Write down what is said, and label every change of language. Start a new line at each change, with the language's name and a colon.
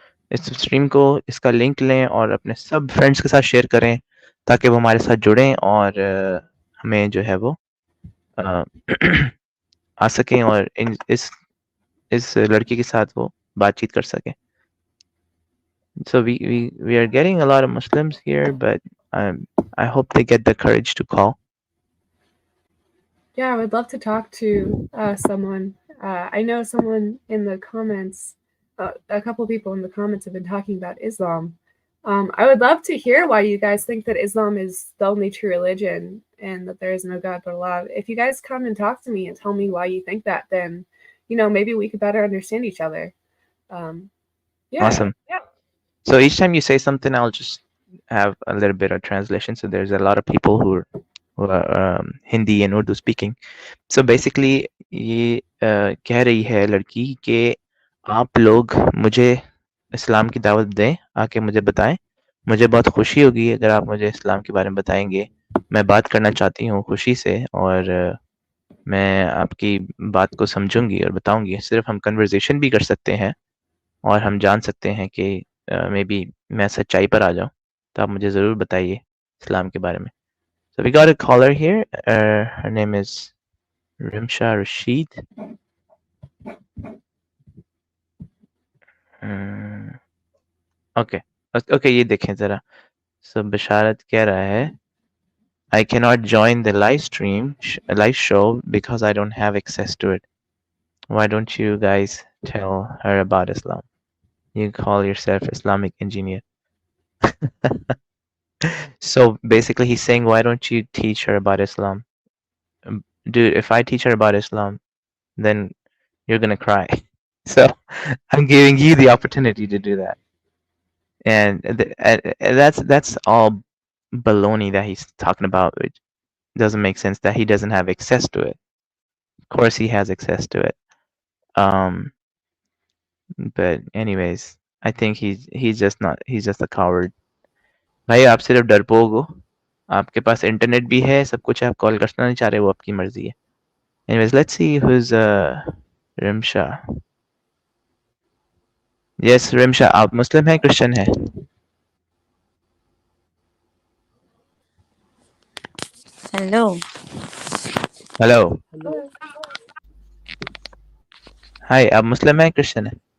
Urdu: اس stream کو، اس کا link لیں اور اپنے سب فرینڈس کے ساتھ شیئر کریں تاکہ وہ ہمارے ساتھ جڑیں اور ہمیں جو ہے وہ آ سکیں اور اس لڑکی کے ساتھ وہ بات چیت کر سکیں.
English: So we are getting a lot of Muslims here, but I hope they get the courage to call. Yeah, I would love to talk to someone. I know someone in the comments, a couple people in the comments have been talking about Islam. I would love to hear why you guys think that Islam is the only true religion and that there is no God but Allah. If you guys come and talk to me and tell me why you think that, then, maybe we could better understand each other. Yeah. Awesome. Yeah. So each time you say something, I'll just have a little bit of translation. So there's a lot of people who are Hindi and Urdu speaking. So basically
Urdu: یہ کہہ رہی ہے لڑکی کہ آپ لوگ مجھے اسلام کی دعوت دیں، آ کے مجھے بتائیں. مجھے بہت خوشی ہوگی اگر آپ مجھے اسلام کے بارے میں بتائیں گے. میں بات کرنا چاہتی ہوں خوشی سے، اور میں آپ کی بات کو سمجھوں گی اور بتاؤں گی. صرف ہم کنورزیشن بھی کر سکتے ہیں اور ہم جان سکتے ہیں کہ مے بی میں سچائی پر آ جاؤں. تو آپ مجھے ضرور بتائیے اسلام کے بارے میں.
English: So we got a caller here. Her name is Rimsha Rashid.
Urdu: Okay, یہ دیکھیں ذرا.
English: So Basharat
Urdu: کہہ رہا ہے
English: I cannot join the live show because I don't have access to it. Why don't you guys tell her about Islam? You call yourself Islamic engineer. So basically he's saying, why don't you teach her about Islam? Dude, if I teach her about Islam, then you're gonna cry. So I'm giving you the opportunity to do that. And that's all baloney that he's talking about, which doesn't make sense, that he doesn't have access to it. Of course he has access to it. But anyways, I think he's just a coward.
Urdu: بھائی آپ صرف ڈرپوک ہو. آپ کے پاس internet بھی ہے، سب کچھ ہے، آپ کال کرنا نہیں چاہ رہے، وہ آپ کی مرضی ہے.
English: Anyways, let's see who's Rimsha.
Urdu: Yes, Rimsha, آپ مسلم ہیں، کرسچن ہیں؟ ہیلو. ہائی، آپ مسلم ہیں، کرسچن ہیں؟